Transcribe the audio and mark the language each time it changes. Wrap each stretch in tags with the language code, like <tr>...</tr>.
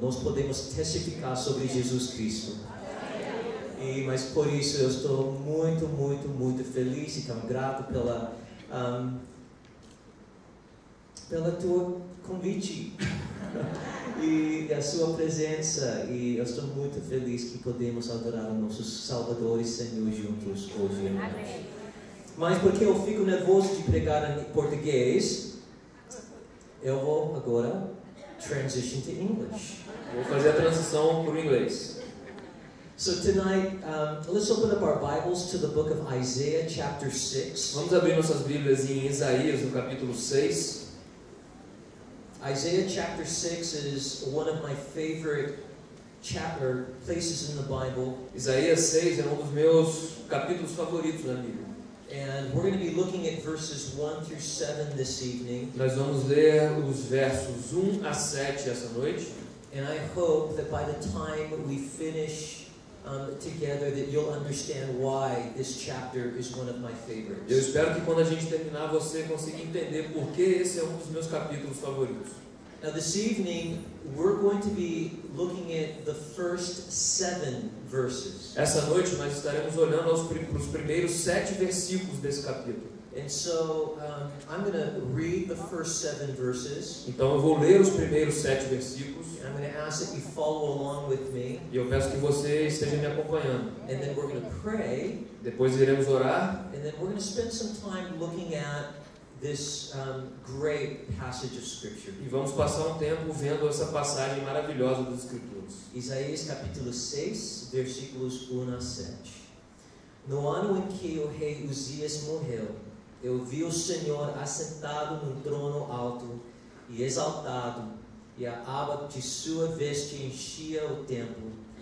<pt>Nós podemos testificar sobre Jesus Cristo. Mas por isso eu estou muito, muito, muito feliz e tão grato pela tua convite e a sua presença, e eu estou muito feliz que podemos adorar o nosso Salvador e Senhor juntos hoje. Amém. Mas porque eu fico nervoso de pregar em português, eu vou agora</pt> <en>transition to English.</en> <pt>Vou fazer a transição para o inglês.</pt> <en>So tonight, let's open up our Bibles to the book of Isaiah, chapter 6.</en> <pt>Vamos abrir nossas Bíblias em Isaías, no capítulo 6.</pt> <en>Isaiah chapter 6 is one of my favorite places in the Bible.</en> <pt>Isaías 6 é um dos meus capítulos favoritos na Bíblia.</pt> <en>And we're going to be looking at verses 1 through 7 this evening.</en> <pt>Nós vamos ler os versos 1 a 7 essa noite.</pt> <en>And I hope that by the time we finish together that you'll understand why this chapter is one of my favorites.</en> <pt>Eu espero que quando a gente terminar você consiga entender por que esse é um dos meus capítulos favoritos.</pt> <en>Now this evening we're going to be looking at the first 7 verses.</en> <pt>Essa noite nós estaremos olhando os primeiros 7 versículos desse capítulo.</pt> <en>And so I'm going to read the first 7 verses.</en> <pt>Então eu vou ler os primeiros 7 versículos.</pt> <en>I'm going to ask that you follow along with me.</en> <pt>E eu peço que você esteja me acompanhando.</pt> <en>And then we're going to pray.</en> <pt>Depois iremos orar.</pt> <en>And then we're going to spend some time looking at this great passage of Scripture.</en> <pt>E vamos passar um tempo vendo essa passagem maravilhosa das Escrituras. Isaías capítulo 6, versículos 1 a 7. No ano em que o rei Uzias morreu, eu vi o Senhor assentado num trono alto e exaltado, e a aba de sua veste enchia o templo.</pt>